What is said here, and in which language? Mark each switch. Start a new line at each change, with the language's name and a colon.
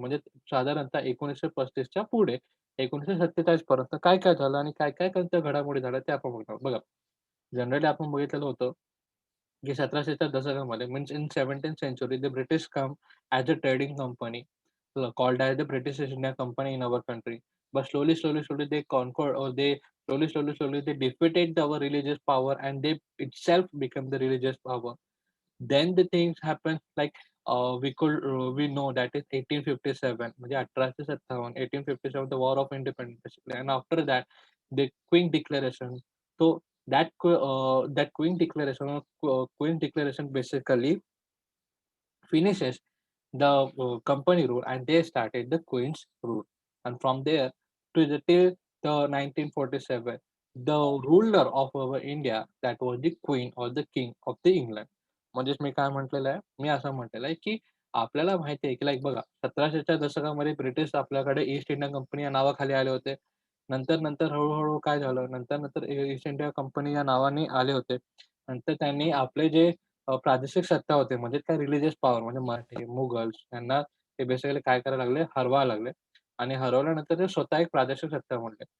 Marathi: म्हणजे साधारणतः 1935 च्या पुढे 1947 पर्यंत काय-काय झालं आणि काय-काय कोणत्या घडामोडी झाल्या ते आपण बघणार आहोत. बघा, जनरली आपण बघितलेलं होतं, की 1700च्या दशकामध्ये
English: Means in 17th century the British come as a trading company called as the British East India Company in our country. But slowly they conquered, or they slowly they defeated our religious power, and they itself become the religious power. Then the things happen like we know that is 1857 म्हणजे 1857 1857 the war of independence, and after that the Queen Declaration. So that Queen Declaration basically finishes the company rule, and they started the Queen's rule. And from there to till the 1947, the ruler of our India, that was the Queen or the King of the England.
Marathi: म्हणजेच मी काय म्हटलेलं आहे, मी असं म्हटलेलं आहे, की आपल्याला माहिती आहे, की लाइक बघा 1700च्या दशकामध्ये ब्रिटिश आपल्याकडे ईस्ट इंडिया कंपनी या नावाखाली आले होते. नंतर हळू काय झालं, नंतर ईस्ट इंडिया कंपनी या नावाने आले होते. नंतर त्यांनी आपले जे प्रादेशिक सत्ता होते, म्हणजे काय रिलिजियस पॉवर म्हणजे मराठी, मुघल्स यांना ते बेसिकली काय करायला लागले, हरवायला लागले आणि हरवल्यानंतर ते स्वतः एक प्रादेशिक सत्ता बनले.